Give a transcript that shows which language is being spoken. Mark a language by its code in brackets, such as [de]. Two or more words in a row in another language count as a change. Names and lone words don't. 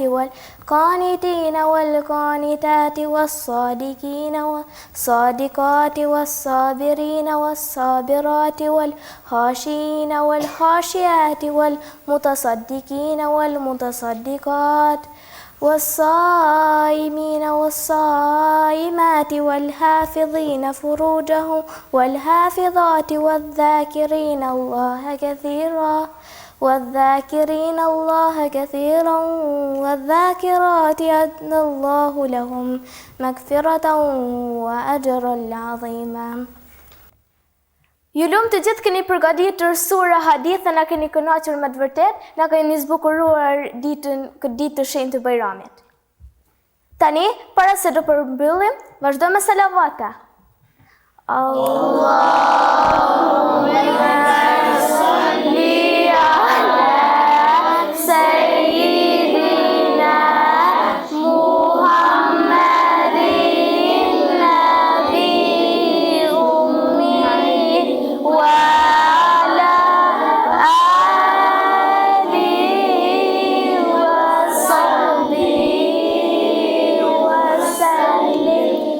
[ar] والقانتين والقانتات والصادقين والصادقات والصابرين والصابرات والخاشعين والخاشعات والمتصدقين والمتصدقات والصائمين والصائمات والحافظين فروجهم والحافظات والذاكرين الله كثيرا والذاكرات أعد الله لهم مغفرة وأجرا عظيما. [sq] Ju lumë të gjithë keni përgatitur sura hadith dhe na keni kënaqur me të vërtet, na keni zbukuruar këtë ditë të shenjtë të Bajramit. Tani, para se do përmbyllim, vazhdojmë me salavata. [ar] اللهم صل على سيدنا محمد النبي الأمي وعلى آله وصحبه وسلم.